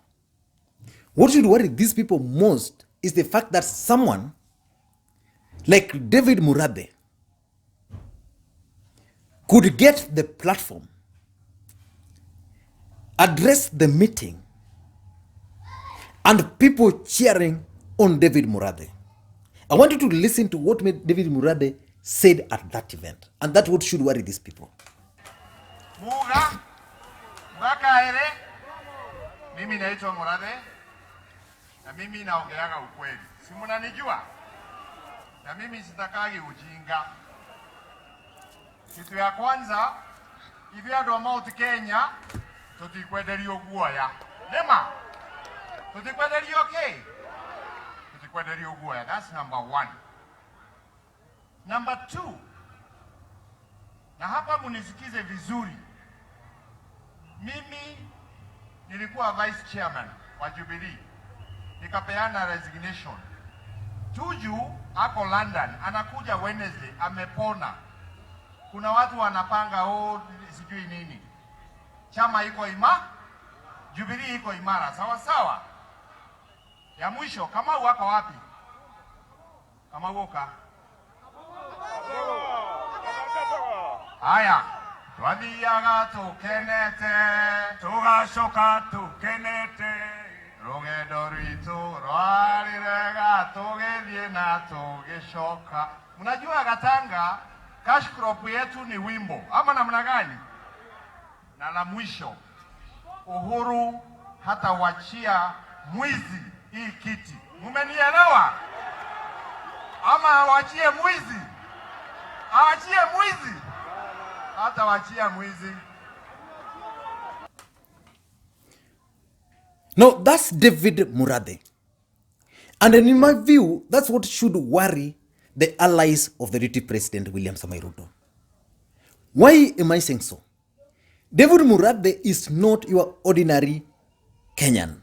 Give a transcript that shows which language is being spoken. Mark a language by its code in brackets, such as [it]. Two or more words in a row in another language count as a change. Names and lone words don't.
[en] What should worry these people most is the fact that someone like David Murathe could get the platform, address the meeting, and people cheering on David Murathe. I want you to listen to what David Murathe said at that event. And that's what should worry these people. [sw] Muga, Bakaere, mimi naitwa Murathe, na mimi naongeaga ukweli. Si mnanijua? na mimi sitakagi ujinga. Kitu ya kwanza, hivi [ki] ando wa Mount Kenya, tutikwenderio guoya. Nema, tutikwenderio okay? Tutikwenderio guoya, [en] that's number one. Number two, [sw] na hapa munisikize vizuri, mimi nilikuwa [en] vice chairman [sw] wa Jubilee, nikapeana resignation. Tuju ako London, anakuja Wednesday, amepona. Kuna watu wanapanga sijui nini. Chama iko Jubilee iko imara, sawa sawa. Ya mwisho, kama wako wapi? Kama woka. [ki] Haya, twathiaga tukenete, tugacoka tukenete, rugendo rwitu rwarirega tugithie na tugicoka. [sw] Mnajua Gatanga cash crop yetu ni wimbo ama namna gani? Na la mwisho, Uhuru hata wachia mwizi hii kiti. Mumenielewa? Ama awachie mwizi? Awachie mwizi? Hata wachia mwizi. [en] No, that's David Murathe. And in my view, that's what should worry the allies of the Deputy President William Samoei Ruto. Why am I saying so? David Murathe is not your ordinary Kenyan.